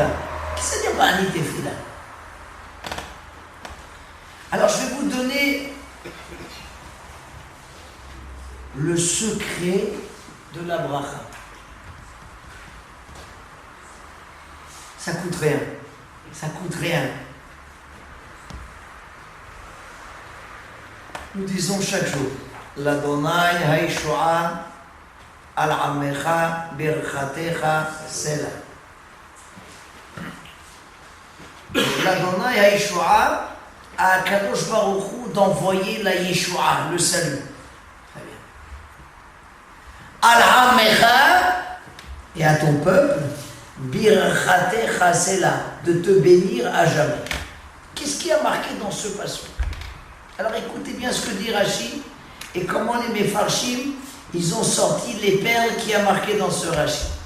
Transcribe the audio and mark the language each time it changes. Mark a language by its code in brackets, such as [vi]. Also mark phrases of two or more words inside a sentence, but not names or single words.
[fr] Qu'est-ce que ça veut dire [he] ואני תפילה? [fr] Alors je vais vous donner le secret de la bracha. Ça coûte rien. Ça coûte rien. Nous disons chaque jour [he] לה' הישועה על עמך ברכתך סלה. לה' הישועה [fr] à Kadosh Baruch Hu d'envoyer la Yeshua, le salut. Très bien. [he] על עמך [fr] et à ton peuple [he] ברכתך סלה, [fr] de te bénir à jamais. Qu'est-ce qui a marqué dans ce passage? Alors écoutez bien ce que dit Rashi et comment les Mefarshim, ils ont sorti les perles qui a marqué dans ce Rashi.